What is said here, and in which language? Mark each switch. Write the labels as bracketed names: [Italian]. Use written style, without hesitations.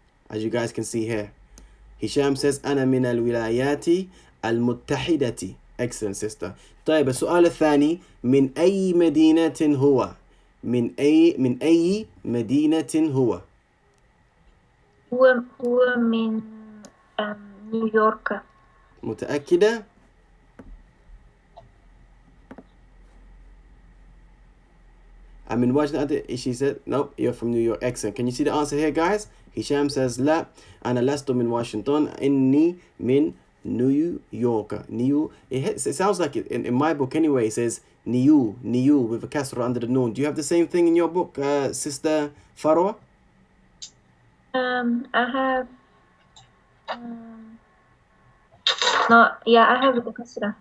[English] As you guys can see here, Hisham says [Arabic] أنا من الولايات المتحدة. [English] Excellent, sister. [Arabic] طيب السؤال الثاني, من أي مدينة هو؟ من أي مدينة هو؟ هو من نيويورك. [English] متأكدة؟ I mean, she said, nope, you're from New York. Excellent. Can you see the answer here, guys? Hisham says, [Arabic] لا, أنا لست من واشنطن, إني من نيويورك. [English] It sounds like it in my book anyway. It says Niu with a kasra under the noon. Do you have the same thing in your book, Sister Farwa? I have I have the kasra.